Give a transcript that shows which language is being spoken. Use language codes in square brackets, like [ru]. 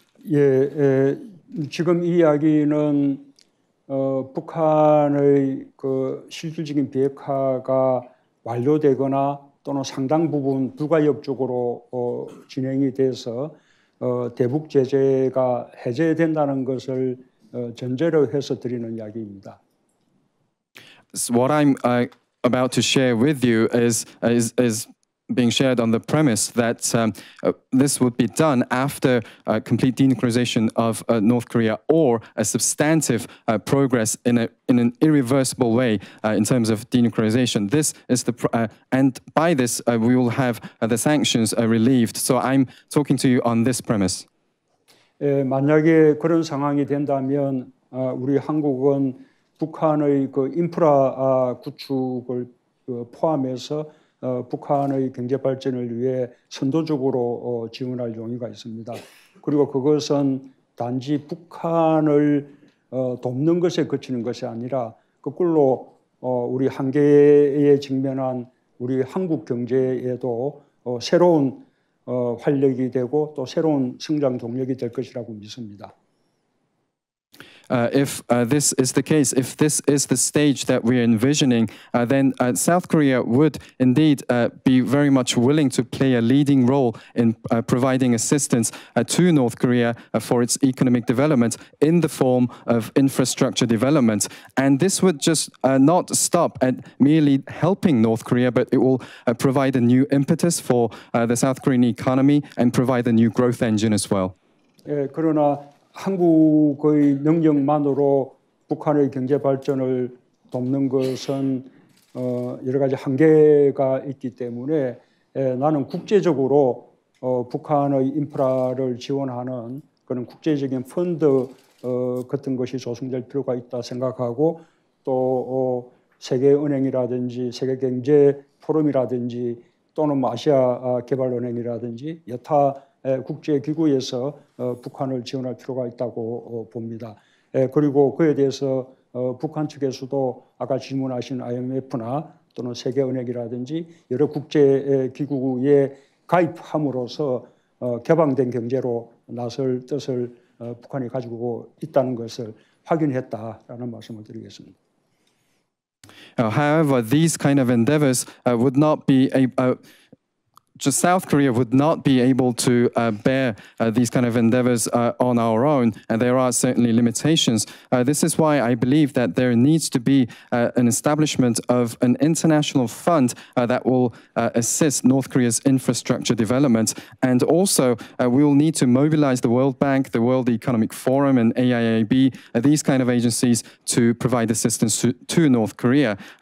[ko] 예, 지금 이 이야기는 북한의 그 실질적인 비핵화가 완료되거나 또는 상당 부분 불가역적으로 진행이 돼서 대북 제재가 해제된다는 것을 전제로 해서 드리는 이야기입니다. [en] What I'm about to share with you is being shared on the premise that this would be done after complete denuclearization of North Korea or a substantive progress in an irreversible way in terms of denuclearization. This is and by this we will have the sanctions relieved. So I'm talking to you on this premise. [ko] 만약에 그런 상황이 된다면 우리 한국은 북한의 그 인프라 구축을 포함해서 북한의 경제 발전을 위해 선도적으로 지원할 용의가 있습니다. 그리고 그것은 단지 북한을 돕는 것에 그치는 것이 아니라 거꾸로 우리 한계에 직면한 우리 한국 경제에도 새로운 활력이 되고 또 새로운 성장 동력이 될 것이라고 믿습니다. [en] if this is the case, if this is the stage that we're envisioning, then South Korea would indeed be very much willing to play a leading role in providing assistance to North Korea for its economic development in the form of infrastructure development. And this would just not stop at merely helping North Korea, but it will provide a new impetus for the South Korean economy and provide a new growth engine as well. [ko] 그러나 한국의 능력만으로 북한의 경제 발전을 돕는 것은 여러 가지 한계가 있기 때문에 나는 국제적으로 북한의 인프라를 지원하는 그런 국제적인 펀드 같은 것이 조성될 필요가 있다 생각하고 또 세계은행이라든지 세계경제포럼이라든지 또는 아시아 개발은행이라든지 여타 국제기구에서 북한을 지원할 필요가 있다고 봅니다. 그리고 그에 대해서 북한 측에서도 아까 질문하신 IMF나 또는 세계은행이라든지 여러 국제기구에 가입함으로써 개방된 경제로 나설 뜻을 북한이 가지고 있다는 것을 확인했다라는 말씀을 드리겠습니다. [en] However, these kind of endeavors would not be just South Korea would not be able to bear these kind of endeavors on our own, and there are certainly limitations. This is why I believe that there needs to be an establishment of an international fund that will assist North Korea's infrastructure development, and also we will need to mobilize the World Bank, the World Economic Forum, and AIIB, these kind of agencies to provide assistance to North Korea.